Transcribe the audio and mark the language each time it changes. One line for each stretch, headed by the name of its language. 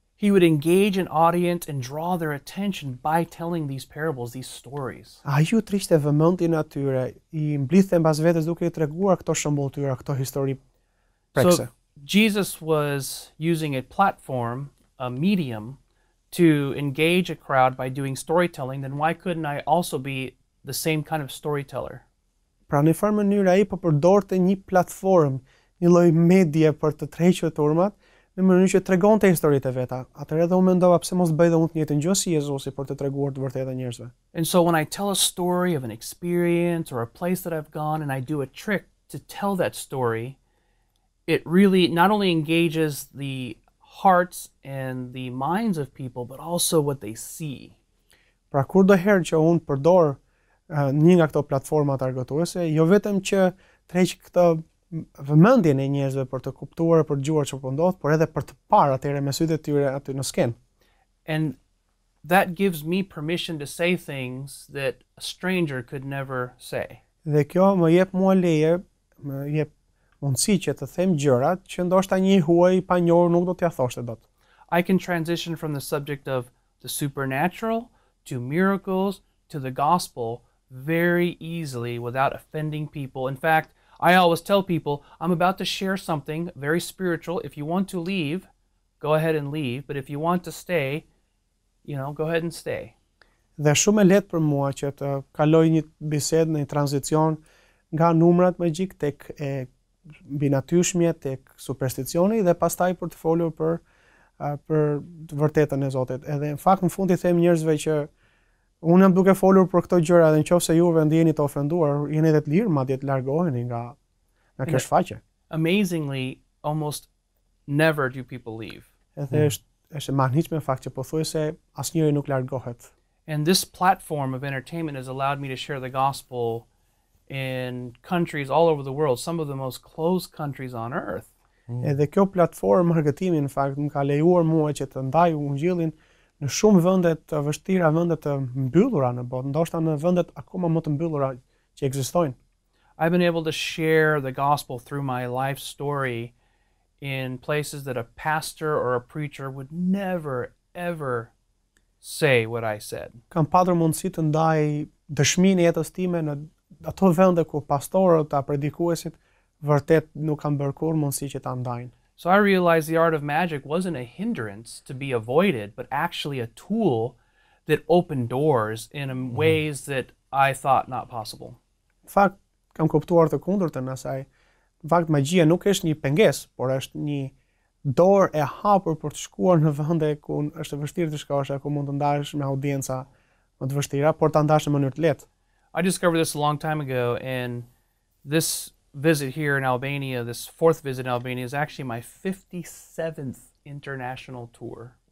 English: He would engage an audience and draw their attention by telling these parables, these stories.
Albanian: Ai ju trishte vëmendjen atyre, I mblidhte mbas vetes duke I treguar këto shëmbulltyra, këto histori prekse.
English: So Jesus was using a platform, a medium, to engage a crowd by doing storytelling, then why couldn't I also be the same kind of storyteller?
Albanian: Pra në farë mënyrë ai po përdorte një platformë, një lloj medie për të tërhequr turmat, në mënyrë që tregonte historitë e veta. Atëherë edhe unë mendova pse mos bëj dhe unë të njëjtën gjë si Jezusi për të treguar të vërtetë njerëzve.
English: And so when I tell a story of an experience or a place that I've gone and I do a trick to tell that story, it really not only engages the hearts and the minds of people, but also what they see.
Albanian: Pra kur do herë që unë përdor një nga këto platformat argëtuese, jo vetëm që tërheq këtë vëmendjen e njerëzve për të kuptuar, për të dëgjuar çfarë po ndodh, por edhe për të parë atëherë me sytë e tyre aty në skenë.
English: And that gives me permission to say things that a stranger could never say.
Albanian: Dhe kjo më jep mua leje, më jep mundësi që të them gjërat që ndoshta një huaj I panjohur nuk do t'ia thoshte dot.
English: I can transition from the subject of the supernatural to miracles to the gospel very easily without offending people. In fact, I always tell people, I'm about to share something very spiritual. If you want to leave, go ahead and leave. But if you want to stay, go ahead and stay.
Albanian: Dhe shumë e lehtë për mua që të kaloj një bisedë, një tranzicion nga numrat magjik tek mbi natyrshmje tek supersticioni dhe pastaj për të folur për të vërtetën e Zotit. Edhe në fakt në fund I them njerëzve që unë jam duke folur për këto gjëra dhe nëse juve ndjeni të ofenduar, jeni edhe të lirë madje të largoheni nga kjo shfaqje.
English: Amazingly, almost never do people leave.
Albanian: Edhe është e mahnitshme në fakt që pothuajse asnjëri nuk largohet.
English: And this platform of entertainment has allowed me to share the gospel in countries all over the world, some of the most closed countries on earth.
Albanian: Edhe kjo platformë argëtimi në fakt më ka lejuar mua që të ndaj Ungjillin në shumë vende të vështira, vende të mbyllura në botë, ndoshta në vendet akoma më të mbyllura që ekzistojnë.
English: I've been able to share the gospel through my life story in places that a pastor or a preacher would never ever say what I said.
Albanian: Kam patur mundësi të ndaj dëshminë e jetës time në ato vende ku pastorët apo predikuesit vërtet nuk kanë bërë kurrë mundësi që ta ndajnë.
English: So I realized the art of magic wasn't a hindrance to be avoided, but actually a tool that opened doors in ways that I thought not possible.
Albanian: Në fakt, kam kuptuar të kundërtën asaj. Në fakt, magjia nuk është një pengesë, por është një dorë e hapur për të shkuar në vende ku është vështirë të shkosh, ku mund të ndahesh me audienca më të vështira, por ta ndash në mënyrë të lehtë.
English: I discovered this a long time ago, and this visit here in Albania, this fourth visit in Albania, is actually my 57th international tour.